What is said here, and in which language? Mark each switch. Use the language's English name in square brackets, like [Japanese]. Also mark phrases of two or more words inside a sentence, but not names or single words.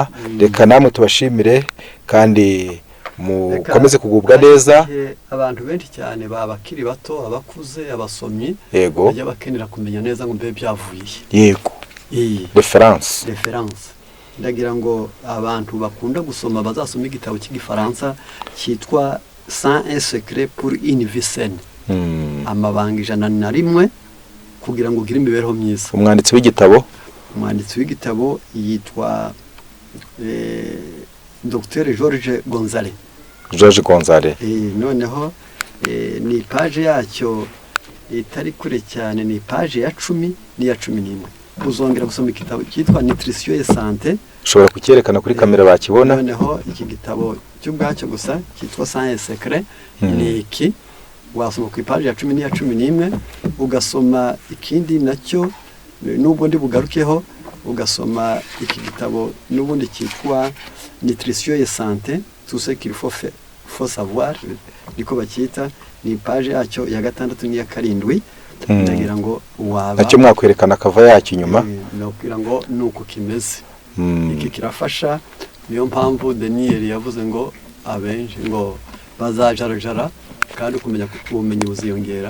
[Kinyarwanda] Reka namwe tubashimire kandi mukomeze kugubwa neza. Abantu benshi cyane babakiri bato, abakuze, abasomyi yego bajya bakenera kumenya neza ngo mbe byavuye. Yego reference. Ndagira ngo abantu bakunda gusoma bazasoma igitabo cy'igifaransa cyitwa 101 secrets pour une vie saine. Amabanga 101 kugira ngo ugire imibereho myiza. Umwanditsi w'igitabo yitwa Dr. George Gonzalez. Noneho ni page yacyo itari kure cyane, ni page ya 10 n'iya 11. Uzongera gusoma igitabo cyitwa Nutrition et Santé. Ushobora kucyerekana kuri kamera bakibona. Noneho iki gitabo cy'ubwacyo gusa cyitwa 101 secrets ni iki wasoma ku page ya 10 n'iya 11, ugasoma ikindi nacyo nubwo ndi bugarukeho, ugasoma iki gitabo n'ubundi cyitwa Nutrition et Santé, tout ce qu'il faut savoir, niko bacyita, ni page yacyo ya 6 n'iya 7. Ndagira ngo waba nacyo mwakwerekana kava yacyo inyuma. Nakugira ngo nuko kimeze. Iki kirafasha, niyo mpamvu Daniel yavuze ngo abenshi ngo bazajarajara kandi kumenya ubumenyi buziyongera.